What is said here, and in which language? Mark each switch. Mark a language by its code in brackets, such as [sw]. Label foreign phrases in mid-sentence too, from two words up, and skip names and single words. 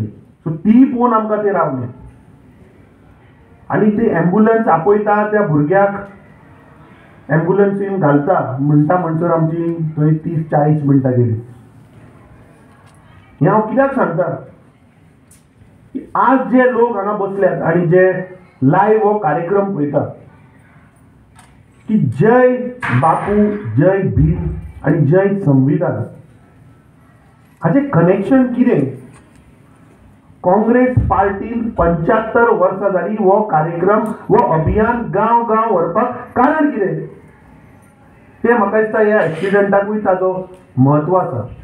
[kok] सो ती पळोवन आमकां ते रावले आनी ती एम्बुलन्स आपयता त्या भुरग्याक एम्बुलन्सीन घालता म्हणसर आमची थंय 30-40 मिनटां गेली. हें हांव कित्याक सांगता की आज जे लोक हांगा बसल्यात आनी जे लायव्ह हो कार्यक्रम पळयता की जय बापू, जय भीम आनी जय संविधान हाचें कनेक्शन कितें? काँग्रेस पार्टीन 75 वर्सां जाली हो कार्यक्रम, हो अभियान गांव गांव व्हरपाक कारण कितें? तें म्हाका दिसता ह्या एक्सिडंटाकूय ताजो म्हत्व आसा.